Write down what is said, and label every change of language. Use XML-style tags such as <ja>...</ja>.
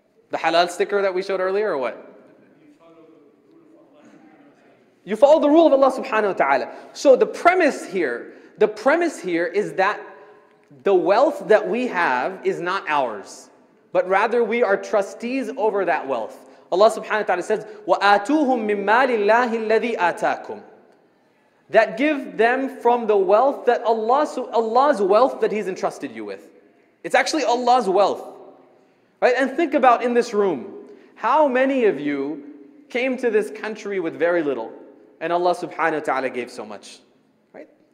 <en>The halal sticker that we showed earlier, or what? You follow the rule of Allah subhanahu wa ta'ala. So the premise here is that the wealth that we have is not ours, but rather we are trustees over that wealth. Allah subhanahu wa ta'ala says,</en> <ar>وَآتُوهُم مِّن مَّالِ اللَّهِ الَّذِي آتَاكُمْ.</ar> <en>That give them from the wealth that Allah's wealth that He's entrusted you with. It's actually Allah's wealth. Right? And think about in this room, how many of you came to this country with very little, and Allah subhanahu wa ta'ala gave so much. Right?</en>